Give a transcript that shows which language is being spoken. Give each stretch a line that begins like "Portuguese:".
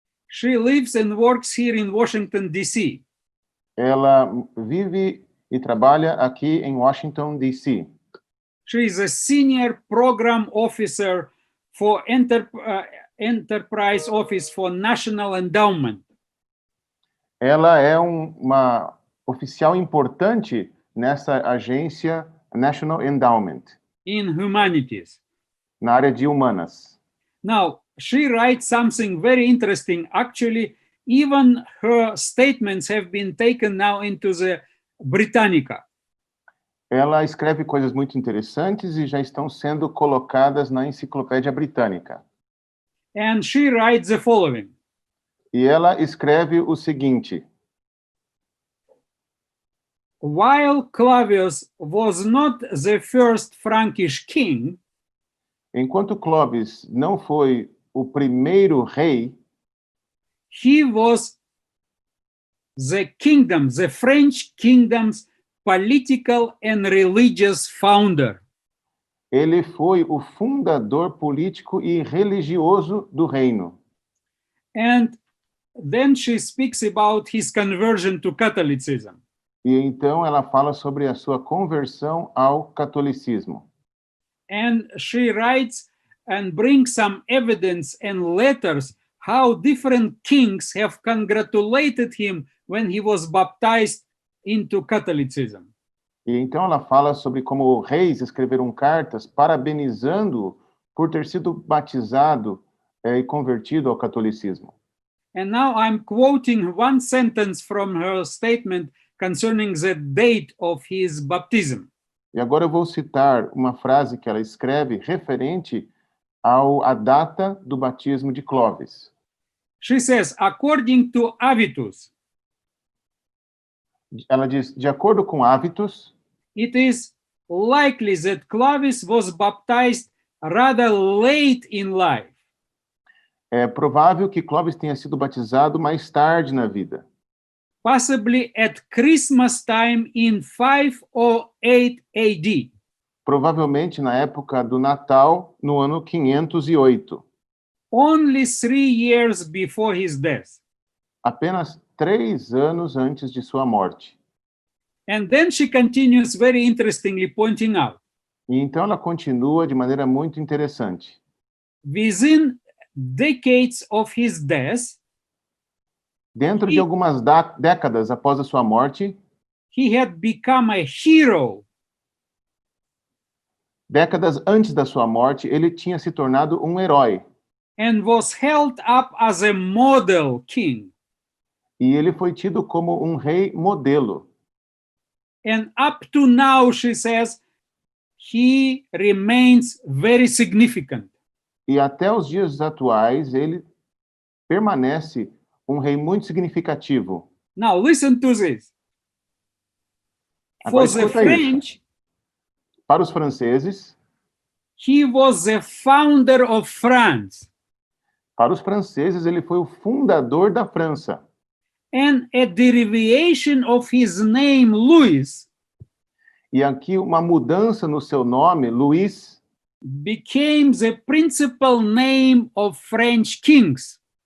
English: She lives and works here in Washington, D.C.
Portuguese: Ela vive e trabalha aqui em Washington, D.C.
English: She is a senior program officer for Enterprise Office for National Endowment.
Portuguese: Ela é uma oficial importante nessa agência National Endowment.
English: In humanities.
Portuguese: Na área de humanas.
English: Now, she writes something very interesting. Actually, even her statements have been taken now into the Britannica.
Portuguese: Ela escreve coisas muito interessantes e já estão sendo colocadas na Enciclopédia Britânica.
English: And she writes the following.
Portuguese: E ela escreve o seguinte:
English: While Claudius was not the first Frankish king,
Portuguese: enquanto Clovis não foi o primeiro rei,
English: he was the French kingdom's political and religious founder.
Portuguese: ele foi o fundador político e religioso do reino.
English: And then she speaks about his conversion to Catholicism.
Portuguese: E então ela fala sobre a sua conversão ao catolicismo.
English: And she writes and brings some evidence and letters how different kings have congratulated him when he was baptized into Catholicism.
Portuguese: E então ela fala sobre como reis escreveram cartas parabenizando-o por ter sido batizado e convertido ao catolicismo.
English: And now I'm quoting one sentence from her statement concerning the date of his baptism.
Portuguese: E agora eu vou citar uma frase que ela escreve referente à data do batismo de Clovis.
English: She says, according to Avitus,
Portuguese: Ela diz, de acordo com Avitus,
English: it is likely that Clovis was baptized rather late in life.
Portuguese: é provável que Clovis tenha sido batizado mais tarde na vida,
English: Possibly at Christmas time in 508 AD.
Portuguese: provavelmente na época do Natal, no ano 508,
English: Only 3 years before his death.
Portuguese: apenas 3 anos antes de sua morte.
English: And then she continues very interestingly pointing out,
Portuguese: E então ela continua de maneira muito interessante.
English: within decades of his death,
Portuguese: Dentro de algumas décadas após a sua morte,
English: he had become a hero
Portuguese: décadas antes da sua morte, ele tinha se tornado um herói.
English: and was held up as a model king.
Portuguese: E ele foi tido como um rei modelo.
English: And up to now, she says, he remains very significant.
Portuguese: E até os dias atuais, ele permanece um rei muito significativo.
English: Now, listen to this. For
Portuguese: Agora
English: the
Portuguese: escuta isso.
English: French,
Portuguese: Para os franceses,
English: he was the founder of France.
Portuguese: para os franceses, ele foi o fundador da França.
English: And a derivation of his name, Louis,
Portuguese: E aqui uma mudança no seu nome, Luís,
English: became the principal name of French kings.